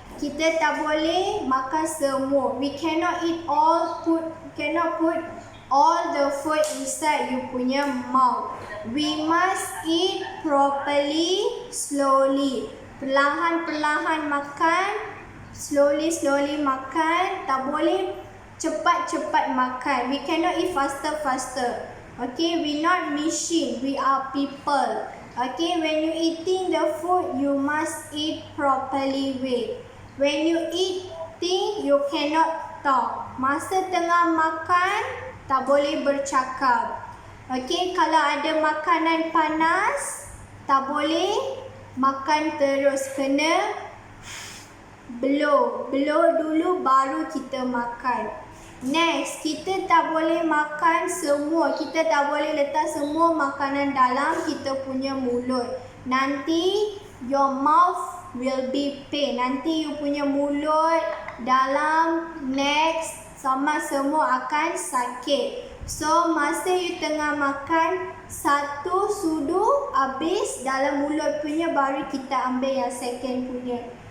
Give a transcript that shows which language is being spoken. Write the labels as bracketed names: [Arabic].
[Malay] Kita tak boleh makan semua. [English] We cannot put all the food inside you punya mouth. We must eat properly, slowly. [Malay] Perlahan-perlahan makan. Slowly makan. Tak boleh cepat-cepat makan. [English] We cannot eat faster. Okay, we not machine. We are people. Okay, when you eating the food, you must eat properly way. When you eating, you cannot talk. [Malay] Masa tengah makan, tak boleh bercakap. Okay, kalau ada makanan panas, tak boleh makan terus. Kena blow dulu baru kita makan. Next, kita tak boleh makan semua. Kita tak boleh letak semua makanan dalam kita punya mulut. [English] Nanti your mouth will be pain. [Malay] Nanti you punya mulut, dalam, next, sama semua akan sakit. So, masa you tengah makan, satu sudu habis dalam mulut punya, baru kita ambil yang second punya.